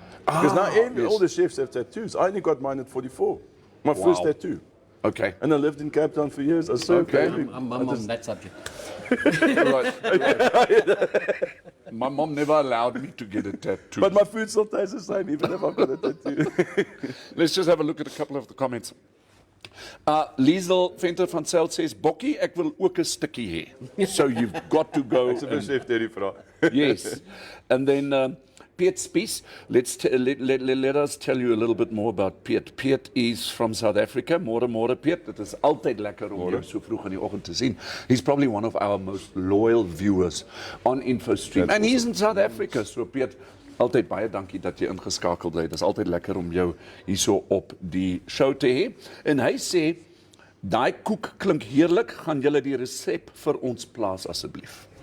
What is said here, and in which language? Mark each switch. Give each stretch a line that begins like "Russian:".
English: Because now all the chefs have tattoos. I only got mine at 44. My first tattoo. Okay. And I lived in Cape Town for years. I served Okay. baby. I'm on that subject. Right. My mom never allowed me to get a tattoo. But my food still tastes the same, even if I've got a tattoo. Let's just have a look at a couple of the comments.
Afrikaans: Liesel Venter van Zyl says, Bokkie, ek wil ook 'n stukkie hê.
English: So you've got to go. It's a and- chef Terry vra. Yes. And then Piet Spies, let us tell you a little bit more about Piet. Piet is from South Africa.
Afrikaans: Môre Piet. Dit is altyd lekker om jou so vroeg in die oggend te sien.
English: He's probably one of our most loyal viewers on Infostream. That's And he's in South Africa.
Afrikaans: So Piet, altyd baie dankie dat jy ingeskakel bly. Dit is altyd lekker om jou hierso op die show te hê. En hy sê, daai koek klink heerlik. Gaan julle die resep vir ons plaas asseblief?